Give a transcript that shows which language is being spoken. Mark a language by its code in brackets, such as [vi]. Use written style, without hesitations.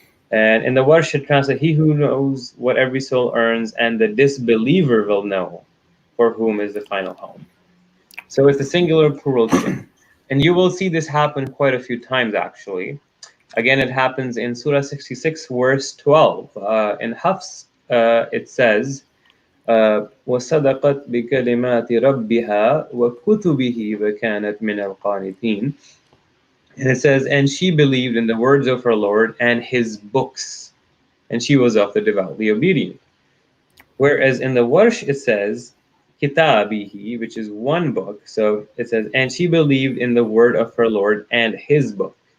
[en] And in the Warsh it translates, he who knows what every soul earns, and the disbeliever will know for whom is the final home. So it's a singular plural change. And you will see this happen quite a few times, actually. Again, it happens in Surah 66, verse 12. In Hafs, it says, [ar] وَصَدَقَتْ بِكَلِمَاتِ رَبِّهَا وَكُتُبِهِ وَكَانَتْ مِنَ الْقَانِتِينَ. [en] And it says, and she believed in the words of her Lord and his books, and she was of the devoutly obedient. Whereas in the Warsh, it says, kitabihi, which is one book. So it says, and she believed in the word of her Lord and his book.